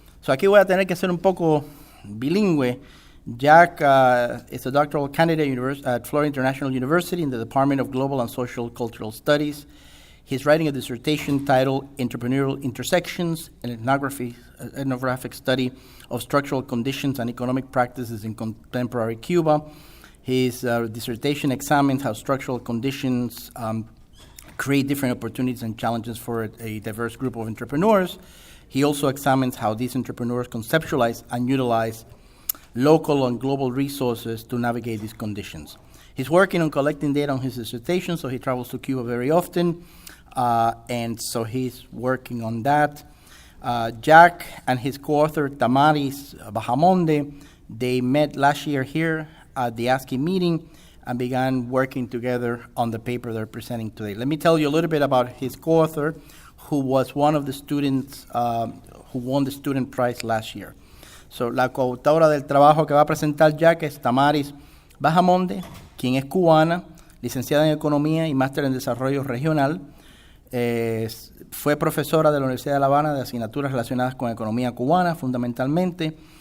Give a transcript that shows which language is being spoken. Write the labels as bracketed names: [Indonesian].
[Spanish] So aquí voy a tener que ser un poco bilingüe. [English] Jack is a doctoral candidate at Florida International University in the Department of Global and Social Cultural Studies. He's writing a dissertation titled Entrepreneurial Intersections, an ethnographic study of structural conditions and economic practices in contemporary Cuba. His dissertation examines how structural conditions create different opportunities and challenges for a diverse group of entrepreneurs. He also examines how these entrepreneurs conceptualize and utilize local and global resources to navigate these conditions. He's working on collecting data on his dissertation, so he travels to Cuba very often, and so he's working on that. Jack and his co-author Damaris Bahamonde, they met last year here at the ASCII meeting and began working together on the paper they're presenting today. Let me tell you a little bit about his co-author, who was one of the students who won the student prize last year. [Spanish] So, la coautora del trabajo que va a presentar Jack es Damaris Bahamonde, quien es cubana, licenciada en Economía y máster en Desarrollo Regional. Fue profesora de la Universidad de La Habana de asignaturas relacionadas con economía cubana, fundamentalmente.